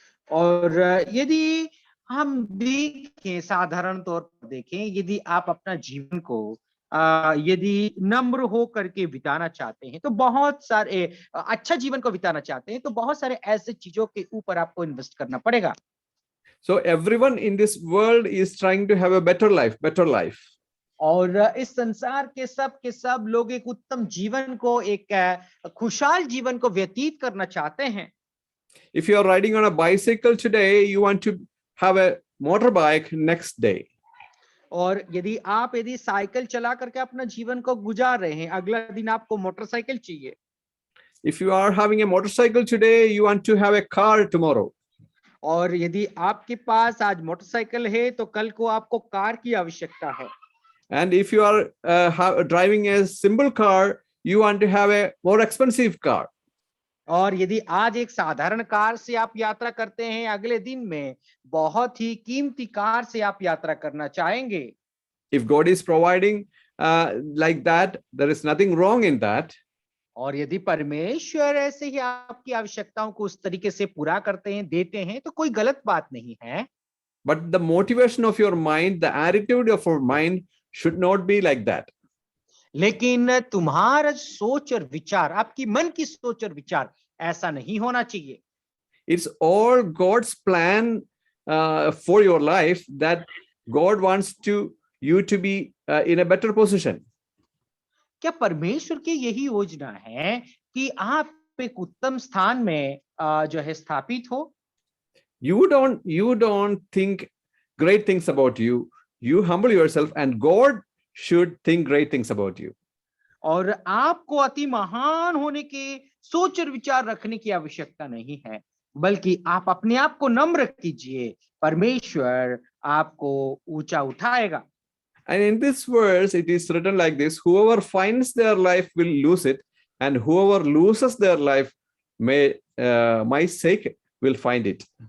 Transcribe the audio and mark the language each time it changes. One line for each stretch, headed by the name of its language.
Hindi: और यदि हम देखें, साधारण तौर पर देखें, यदि आप अपना जीवन को यदि नम्र हो करके बिताना चाहते हैं, तो बहुत सारे अच्छा जीवन को बिताना चाहते हैं, तो बहुत सारे ऐसे चीजों के ऊपर आपको इन्वेस्ट करना पड़ेगा।
English: So everyone in this world is trying to have a better life.
Hindi: और इस संसार के सब लोग एक उत्तम जीवन को, एक खुशहाल जीवन को व्यतीत करना चाहते हैं।
English: If you are riding on a bicycle today, you want to have a motorbike next day.
Hindi: और यदि साइकिल चला करके अपना जीवन को गुजार रहे हैं, अगला दिन आपको मोटरसाइकिल चाहिए।
English: If you are having a motorcycle today, you want to have a car tomorrow.
Hindi: और यदि आपके पास आज मोटरसाइकिल है तो कल को आपको कार की आवश्यकता है।
English: And if you are driving a simple car, you want to have a more expensive car.
Hindi: और यदि आज एक साधारण कार से आप यात्रा करते हैं, अगले दिन में बहुत ही कीमती कार से आप यात्रा करना चाहेंगे।
English: If God is providing like that, there is nothing wrong in that.
Hindi: और यदि परमेश्वर ऐसे ही आपकी आवश्यकताओं को उस तरीके से पूरा करते हैं, देते हैं, तो कोई गलत बात नहीं है।
English: But the motivation of your mind, the attitude of your mind should not be like that.
Hindi: लेकिन तुम्हारा सोच और विचार, आपकी मन की सोच और विचार ऐसा नहीं होना चाहिए।
English: It's all God's plan for your life, that God wants you to be in a better position.
Hindi: क्या परमेश्वर की यही योजना है कि आप एक उत्तम स्थान में जो है स्थापित हो?
English: You don't think great things about you. You humble yourself, and God should think great things about you.
Hindi: और आपको अति महान होने के सोच और विचार रखने की आवश्यकता नहीं है, बल्कि आप अपने आप को नम्र कीजिए, परमेश्वर आपको ऊंचा उठाएगा।
English: And in this verse, it is written like this: whoever finds their life will lose it, and whoever loses their life my sake will find it.